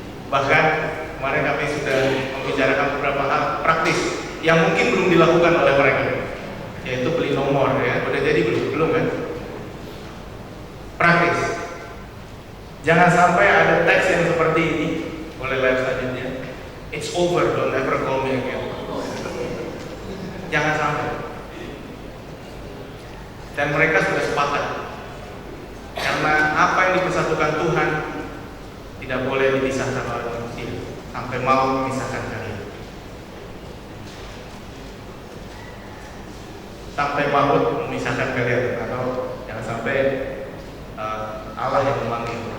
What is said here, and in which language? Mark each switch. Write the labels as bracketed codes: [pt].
[id] Bahkan kemarin kami sudah membicarakan beberapa hal praktis yang mungkin belum dilakukan oleh mereka, yaitu beli nomor ya. Udah jadi belum kan? Praktis. Jangan sampai ada teks yang seperti ini. Boleh lihat selanjutnya. [en] It's over, don't ever call me again. [id] Jangan sampai. Dan mereka sudah sepakat karena apa yang dipersatukan Tuhan tidak boleh dipisahkan oleh manusia sampai mau memisahkan kalian, sampai maut memisahkan kalian, atau jangan sampai Allah yang memanggil.